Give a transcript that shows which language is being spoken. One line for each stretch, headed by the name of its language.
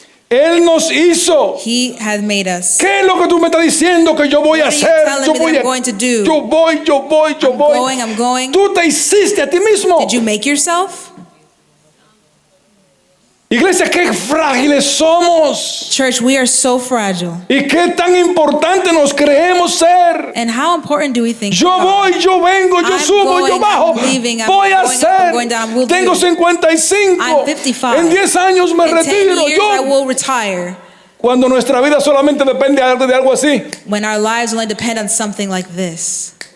Spanish: Él nos hizo.
English: He has made us.
Spanish: ¿Qué es lo que tú me estás diciendo que yo voy a
English: What are you
Spanish: hacer?
English: telling
Spanish: Yo
English: me
Spanish: voy
English: that
Spanish: a,
English: I'm going to do?
Spanish: yo voy.
English: I'm going.
Spanish: Tú te hiciste a ti mismo.
English: Did you make yourself?
Spanish: Iglesia, qué frágiles somos.
English: Church, we are so fragile.
Spanish: Y qué tan importante nos creemos ser.
English: And how important do we think?
Spanish: Yo
English: we are?
Spanish: voy, yo vengo, yo
English: I'm
Spanish: subo, yo
English: going,
Spanish: bajo.
English: I'm leaving, I'm
Spanish: Voy a
English: going up,
Spanish: hacer.
English: I'm going down, we'll do.
Spanish: Tengo 55.
English: I'm 55.
Spanish: En 10 años me
English: In 10
Spanish: retiro.
English: years, I
Spanish: Yo,
English: will retire.
Spanish: cuando nuestra vida solamente depende de algo así.
English: When our lives only depend on something like this.